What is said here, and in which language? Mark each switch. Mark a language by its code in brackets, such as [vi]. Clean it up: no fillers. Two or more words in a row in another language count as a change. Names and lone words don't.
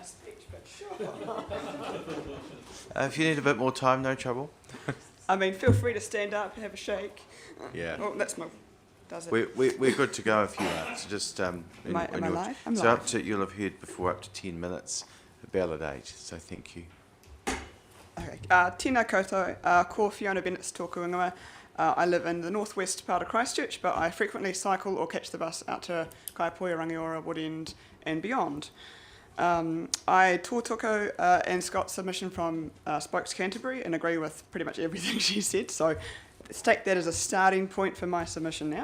[en] If you need a bit more time, no trouble. I mean, feel free to stand up and have a shake. Yeah. Oh, that's my... Does it? We're good to go if you are. So just Am I live? I'm so live. up to, you'll have heard before up to 10 minutes ballot age. So thank you. Okay. [mi] Tēnā koutou, ko Fiona Bennett's tōku ingoa. [en] I live in the northwest part of Christchurch, but I frequently cycle or catch the bus out to Kaiapoi, Rangiora, Woodend and beyond. [mi] I tōtoko [en] Anne Scott's submission from Spokes Canterbury and agree with pretty much everything she said, so let's take that as a starting point for my submission now.